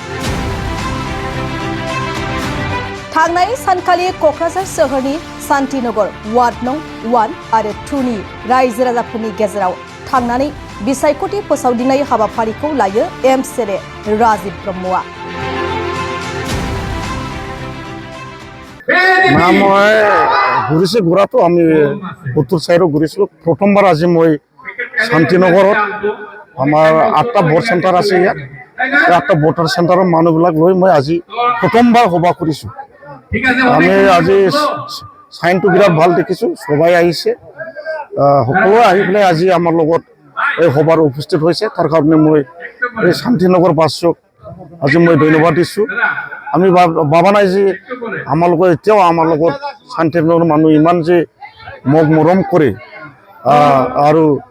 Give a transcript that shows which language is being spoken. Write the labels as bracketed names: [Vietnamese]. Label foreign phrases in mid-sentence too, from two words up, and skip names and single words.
[Bodo] थांनाय सानखालि क'क्राझार सोहोरनि शान्तिनगर [English] ward no [Bodo] 1 आरो 2 नि रायजो राजाफोरनि गेजेराव थांनानै बिसायख'थि फोसावदिंनाय हाबाफारिखौ लायो एमसेले राजीव ब्रह्मआ [Assamese] মই ঘূৰিছে ঘূৰাটো আমি উত্তৰ চাইডত ঘূৰিছোঁ প্ৰথমবাৰ আজি মই শান্তিনগৰত আমাৰ 8টা [English] vote center [Assamese] আছে ইয়াত 8টা [English] voter center [Assamese] মানুহবিলাক লৈ মই আজি প্ৰথমবাৰ সভা কৰিছোঁ আমি আজি চাইনটো বিৰাট ভাল দেখিছোঁ সবাই আহিছে সকলোৱে আহি পেলাই আজি আমাৰ লগত এই সভাৰ উপস্থিত হৈছে তাৰ কাৰণে মই এই শান্তিনগৰ বাসীক আজি মই ধন্যবাদ দিছোঁ আমি ভাবা নাই যে আমাৰ লগত এতিয়াও আমাৰ লগত শান্তিনগৰ মানুহ ইমান যে মোক মৰম কৰে আৰু